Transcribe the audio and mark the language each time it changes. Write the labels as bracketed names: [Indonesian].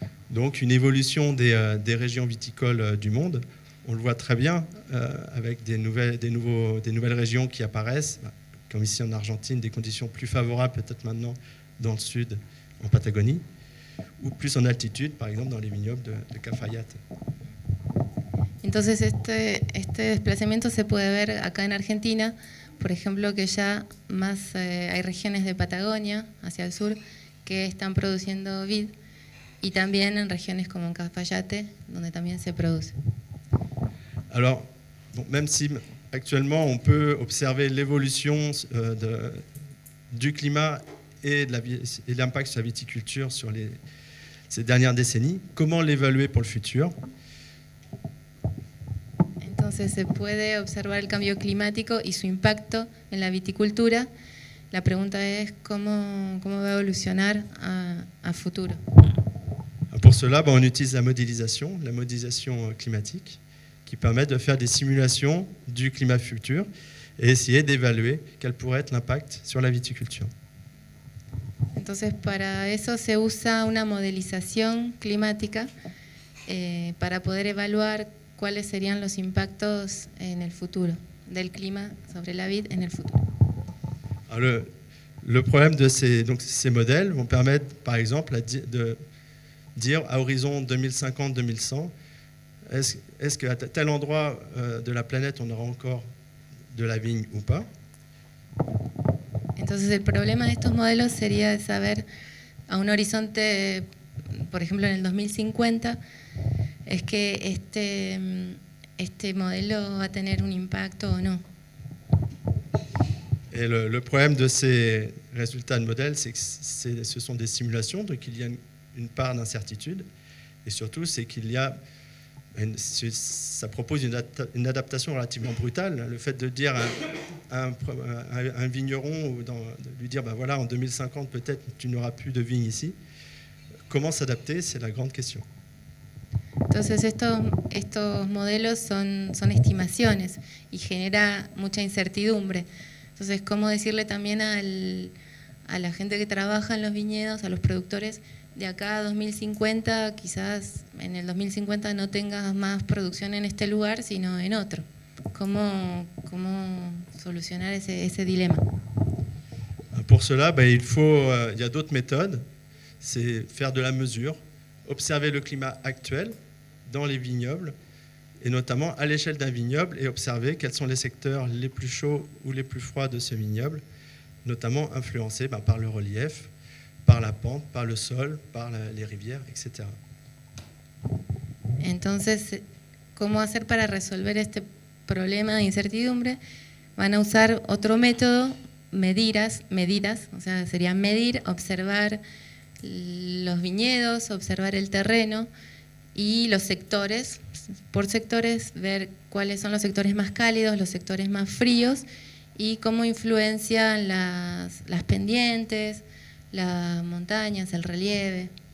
[French] Donc une évolution des régions viticoles du monde. On le voit très bien avec des nouvelles régions qui apparaissent, comme ici en Argentine, des conditions plus favorables peut-être maintenant dans le sud, en Patagonie, ou plus en altitude, par exemple dans les vignobles de Cafayate. [Spanish] Entonces este desplazamiento se puede ver acá en Argentina, por ejemplo, que ya más hay regiones de Patagonia hacia el sur que están produciendo vid, y también en regiones como en Cafayate, donde también se produce. [French] Alors, bon, même si actuellement on peut observer l'évolution du climat et l'impact sur la viticulture sur ces dernières décennies, comment l'évaluer pour le futur? [Spanish] Entonces se puede observar el cambio climático y su impacto en la viticultura. La pregunta es cómo va a evolucionar a futuro. [French] Pour cela, on utilise la modélisation climatique, qui permet de faire des simulations du climat futur et essayer d'évaluer quel pourrait être l'impact sur la viticulture. [Spanish] Entonces, para eso se usa una modelización climática para poder evaluar cuáles serían los impactos en el futuro del clima sobre la vid en el futuro. [French] Alors le problème de ces modèles vont permettre, par exemple, de dire à horizon 2050-2100, est-ce qu'à tel endroit de la planète on aura encore de la vigne ou pas? [Spanish] Entonces el problema de estos modelos sería saber a un horizonte, por ejemplo en el 2050, es que este modelo va a tener un impacto o no. [French] Et le problème de ces résultats de modèles, c'est que ce sont des simulations, donc il y a une part d'incertitude, et surtout c'est qu'il y a ça propose une adaptation relativement brutale. Le fait de dire à un vigneron, ou de lui dire ben voilà, en 2050 peut-être tu n'auras plus de vigne ici, comment s'adapter, c'est la grande question. [Spanish] Entonces estos modelos son estimaciones y genera mucha incertidumbre. Entonces, ¿cómo decirle también a la gente que trabaja en los viñedos, a los productores, de acá a 2050, quizás en el 2050 no tengas más producción en este lugar, sino en otro? ¿Cómo solucionar ese dilema? [French] Pour cela, il y a d'autres méthodes. C'est faire de la mesure, observer le climat actuel dans les vignobles, et notamment à l'échelle d'un vignoble, et observer quels sont les secteurs les plus chauds ou les plus froids de ce vignoble, notamment influencés par le relief, par la pente, par le sol, par les rivières, etc. [Spanish] Entonces, ¿cómo hacer para resolver este problema de incertidumbre? Van a usar otro método, medidas, o sea, sería medir, observar los viñedos, observar el terreno y los sectores, por sectores, ver cuáles son los sectores más cálidos, los sectores más fríos y cómo influencian las pendientes, las montañas, el relieve.